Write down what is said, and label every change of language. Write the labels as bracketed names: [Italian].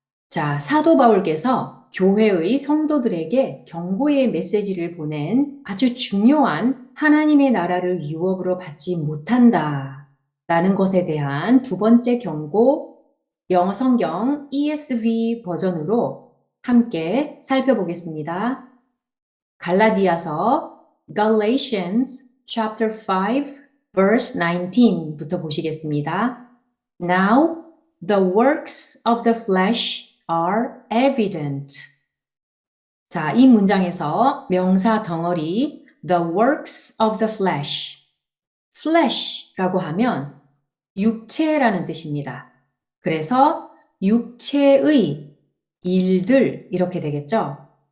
[Korean] 자, 사도 바울께서 교회의 성도들에게 경고의 메시지를 보낸 아주 중요한 하나님의 나라를 유업으로 받지 못한다 라는 것에 대한 두 번째 경고, 영어 성경 ESV 버전으로 함께 살펴보겠습니다. 갈라디아서 [English] Galatians chapter 5 verse [Korean] 19부터 보시겠습니다. [English] Now the works of the flesh are evident. [Korean] 자, 이 문장에서 명사 덩어리 [English] the works of the flesh, [Korean] flesh라고 하면 육체라는 뜻입니다. 그래서 육체의 일들 이렇게 되겠죠.